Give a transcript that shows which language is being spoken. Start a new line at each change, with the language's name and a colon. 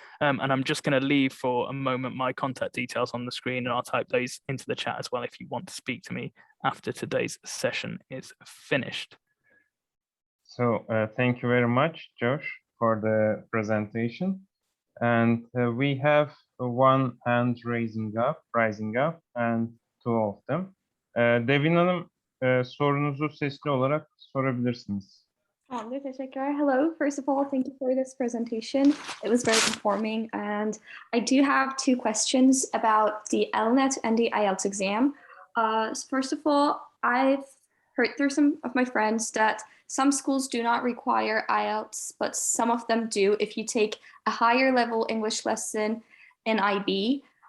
English: And I'm just going to leave for a moment my contact details on the screen, and I'll type those into the chat as well if you want to speak to me after today's session is finished. So thank you very much, Josh, for the presentation. And we have one hand rising up, and two of them.
Turkish: Devin Hanım, sorunuzu sesli olarak sorabilirsiniz. Tamamdır, teşekkürler.
English: Hello, first of all, thank you for this presentation. It was very informing, and I do have two questions about the LNET and the IELTS exam. First of all, I've heard through some of my friends that some schools do not require IELTS, but some of them do if you take a higher level English lesson in IB.